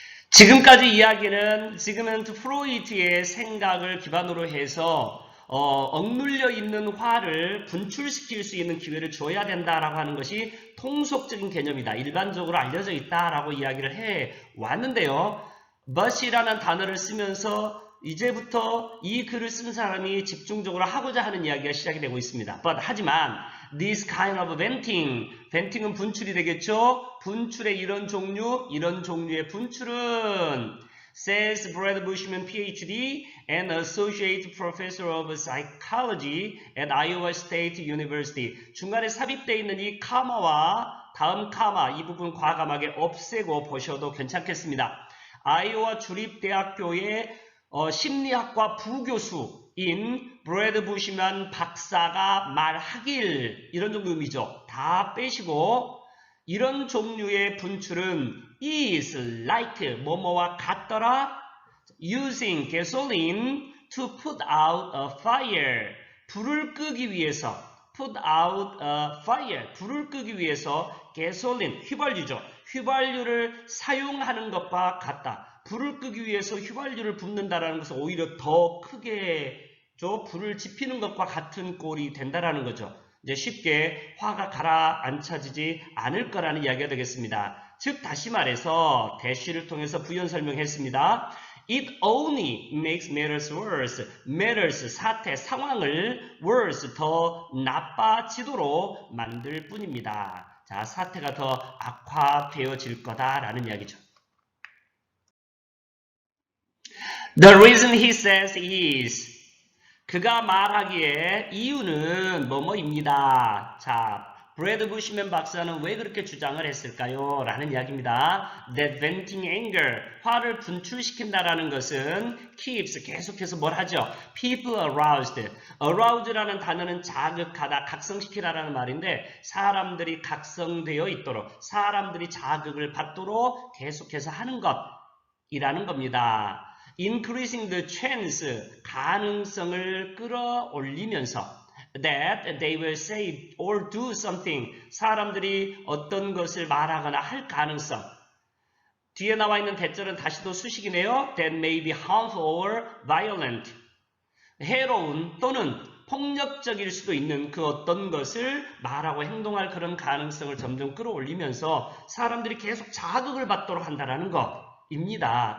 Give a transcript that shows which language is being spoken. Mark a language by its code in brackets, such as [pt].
[ko] 지금까지 이야기는 지그먼트 프로이트의 생각을 기반으로 해서 억눌려 있는 화를 분출시킬 수 있는 기회를 줘야 된다라고 하는 것이 통속적인 개념이다. 일반적으로 알려져 있다라고 이야기를 해 왔는데요. but이라는 단어를 쓰면서 이제부터 이 글을 쓴 사람이 집중적으로 하고자 하는 이야기가 시작이 되고 있습니다. [en] But 하지만 this kind of venting, venting은 [ko] 분출이 되겠죠? 분출의 이런 종류의 분출은 [en] says Brad Bushman, PhD and Associate Professor of Psychology at Iowa State University. [ko] 중간에 삽입되어 있는 이 카마와 다음 카마, 이 부분 과감하게 없애고 보셔도 괜찮겠습니다. 아이오와 주립대학교의 심리학과 부교수인 브래드 부시만 박사가 말하길, 이런 정도 의미죠. 다 빼시고 이런 종류의 분출은 [en] is like [ko] 뭐뭐와 같더라 [en] using gasoline to put out a fire. [ko] 불을 끄기 위해서 [en] put out a fire. [ko] 불을 끄기 위해서 gasoline, 휘발유죠. 휘발유를 사용하는 것과 같다. 불을 끄기 위해서 휘발유를 붓는다는 것은 오히려 더 크게 불을 지피는 것과 같은 꼴이 된다는 거죠. 이제 쉽게 화가 가라앉혀지지 않을 거라는 이야기가 되겠습니다. 즉 다시 말해서 대시를 통해서 부연 설명했습니다. [en] It only makes matters worse. [ko] matters, 사태, 상황을 worse, 더 나빠지도록 만들 뿐입니다. 자, 사태가 더 악화되어질 거다라는 이야기죠. [en] The reason he says is, [ko] 그가 말하기에 이유는 뭐뭐입니다. 자, 브래드 부시맨 박사는 왜 그렇게 주장을 했을까요? 라는 이야기입니다. [en] That venting anger, [ko] 화를 분출시킨다라는 것은 keeps, 계속해서 뭘 하죠? [en] People aroused. [ko] arouse라는 단어는 자극하다, 각성시키다라는 말인데 사람들이 각성되어 있도록, 사람들이 자극을 받도록 계속해서 하는 것이라는 겁니다. [en] increasing the chance, [ko] 가능성을 끌어올리면서 [en] that they will say or do something, [ko] 사람들이 어떤 것을 말하거나 할 가능성. 뒤에 나와 있는 대절은 다시도 수식이네요. [en] that may be harmful or violent. [ko] 해로운 또는 폭력적일 수도 있는 그 어떤 것을 말하고 행동할 그런 가능성을 점점 끌어올리면서 사람들이 계속 자극을 받도록 한다는 것입니다.